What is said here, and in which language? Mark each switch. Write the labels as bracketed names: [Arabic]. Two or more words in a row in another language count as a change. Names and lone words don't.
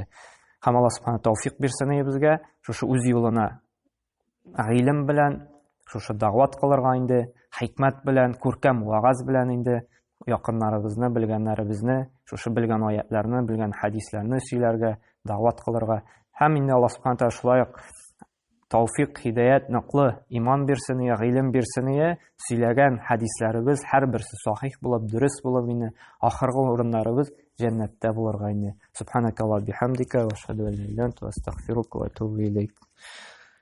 [Tatar] Һәм Аллаһ Субхана тәүфик бирсен безгә, шушы үз юлына гыйлем белән, шушы дәгъват кылырга инде, хикмәт белән, күркәм вагаз белән инде якыннарыбызны, белгәннәребезне, шушы белгән аятларны, белгән хадисларны сөйләргә, дәгъват кылырга. Һәм инде Аллаһ Субхана тәала шулай ук тәүфик, хидаят, ныклы иман бирсен, гыйлем бирсен, сөйләгән хадисларыбыз һәрберсе сахих булып, дөрес булып инде, ахыргы урыннарыбыз җәннәттә булырга инде. [Arabic] سبحانك اللهم بحمدك وأشهد أن لا إله إلا أنت أستغفرك وأتوب إليك.